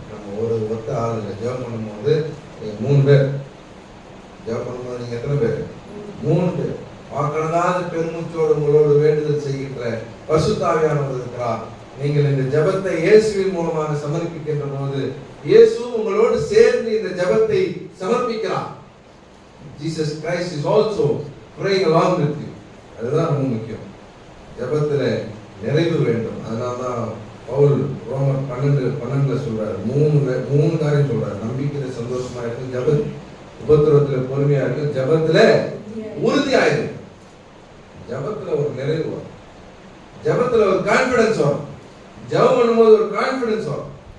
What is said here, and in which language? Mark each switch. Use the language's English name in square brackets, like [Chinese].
[Tamil] நம்ம ஒரு ஒத்த ஆளுங்க ஜெபம் பண்ணும்போது 3 பேர் ஜெபம் பண்ணும்போது நீங்க எத்தனை பேர்? 3 பேர். வாக்கடங்காத பெருமூச்சோடு உங்களோடு வேண்டுதல் செய்கின்ற பரிசுத்த ஆவியானவர் இருக்கிறார். நீங்கள் இந்த ஜெபத்தை இயேசுவின் மூலமாக சமர்ப்பிக்கின்ற போது இயேசு உங்களோடு சேர்ந்து இந்த ஜெபத்தை சமர்ப்பிக்கிறார். [English] Jesus Christ is also praying along with you. [Tamil] அதுதான் ரொம்ப முக்கியம். ஜெபத்துல நிறைவு வேண்டும். அதனால்தான் பவுல் ரோமர் 12:12 சொல்றாரு, 3 காரியம் சொல்றாரு. நம்பிக்கையில சந்தோஷமா இருக்கு, உபத்திரவத்துல பொறுமையா இருக்கு, ஜெபத்துல உறுதியாயிருக்கு. ஜெபத்துல ஒரு நிறைவு வரும், ஜெபத்துல ஒரு கான்பிடன்ஸ் வரும், ஜெபம் பண்ணும்போது ஒரு கான்பிடன்ஸ் வரும்.